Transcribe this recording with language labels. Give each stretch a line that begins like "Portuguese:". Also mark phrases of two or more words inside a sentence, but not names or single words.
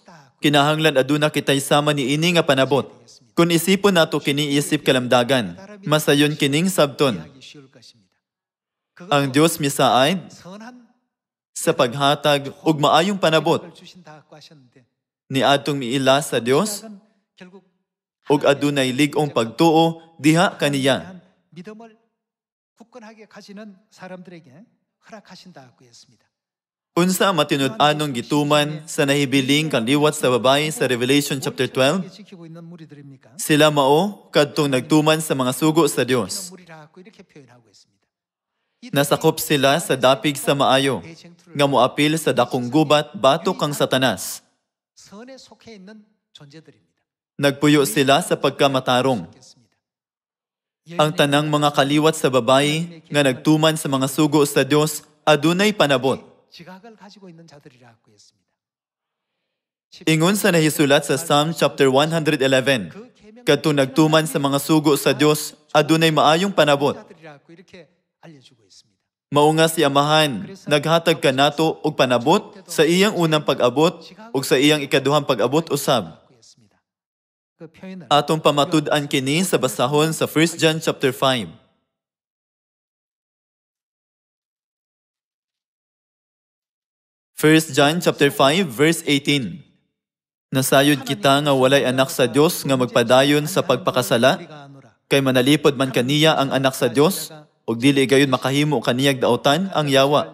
Cebuano: Kinahanglan aduna kitay sama niini nga panabot. Kung isipon nato kini isip kalamdagan, masayon kining sabton. Ang Dios misaay sa paghatag ug maayong panabot. niadtong miila sa Dios ug adunay lig-ong pagtuo diha kaniya.
Korean: 믿음을 굳건하게 가지는 사람들에게 허락하신다고 했습니다.
Cebuano: Unsa ang matinud-anong gituman sa nahibiling kaliwat sa babae sa Revelation chapter 12?
Korean: 지키고 있는 무리들입니까?
Cebuano: Sila mao kadtong nagtuman sa mga sugo sa Dios.
Korean: 무리라고 이렇게 표현하고 있습니다.
Cebuano: Nasakop sila sa dapig sa maayo, nga moapil sa dakong gubat batok kang Satanas.
Korean: 선에 속해 있는 존재들입니다.
Cebuano: Nagpuyo sila sa pagkamatarong. Ang tanang mga kaliwat sa babae nga nagtuman sa mga sugo sa Dios adunay panabot.
Korean: 지각을 가지고 있는 자들이라고 했습니다.
Cebuano: Ingon sa nahisulat sa Psalm chapter 111, kadtong nagtuman sa mga sugo sa Dios adunay maayong panabot.
Korean: 자들이라고 이렇게 알려주고 있습니다.
Cebuano: Mao nga si Amahan, naghatag kanato og panabot sa iyang unang pag-abot ug sa iyang ikaduhang pag-abot usab.
Korean: 라고 했습니다. 그 표현을
Cebuano: Atong pamatud-an kini sa basahon sa 1 John chapter 5.
English: 1 John chapter 5 verse 18.
Cebuano: Nasayod kita nga walay anak sa Dios nga magpadayon sa pagpakasala, kay manalipod man kaniya ang anak sa Dios, ug dili gayon makahimo kaniyag daotan ang yawa.